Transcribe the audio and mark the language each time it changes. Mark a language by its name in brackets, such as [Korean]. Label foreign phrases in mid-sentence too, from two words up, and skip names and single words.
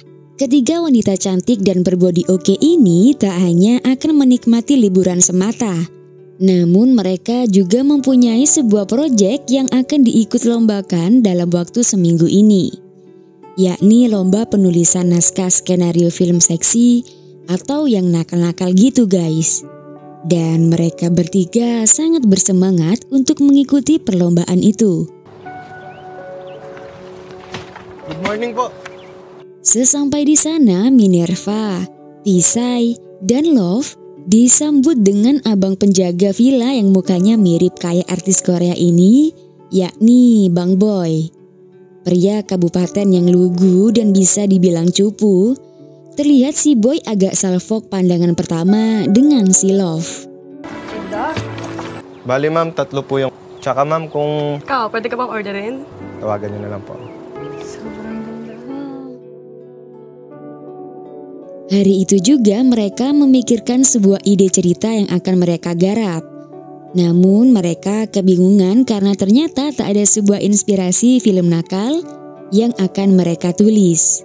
[Indonesian] Ketiga wanita cantik dan berbodi oke ini tak hanya akan menikmati liburan semata, namun mereka juga mempunyai sebuah proyek yang akan diikut lombakan dalam waktu seminggu ini, yakni lomba penulisan naskah skenario film seksi atau yang nakal-nakal gitu guys. Dan mereka bertiga sangat bersemangat untuk mengikuti perlombaan itu. [English] Good morning po. [Indonesian] Sesampai di sana, Minerva, Tisai, dan Love disambut dengan abang penjaga villa yang mukanya mirip kayak artis Korea ini, yakni Bang Boy. Pria kabupaten yang lugu dan bisa dibilang cupu. Terlihat si Boy agak salfok pandangan pertama dengan si Love. [Filipino] Bali ma'am, 3 po yung... Tsaka ma'am, kung Ikaw, pwede ka bang orderin? tawagan niyo na lang po. Sobrang ganda. [Indonesian] Hari itu juga mereka memikirkan sebuah ide cerita yang akan mereka garap. Namun mereka kebingungan karena ternyata tak ada sebuah inspirasi film nakal yang akan mereka tulis.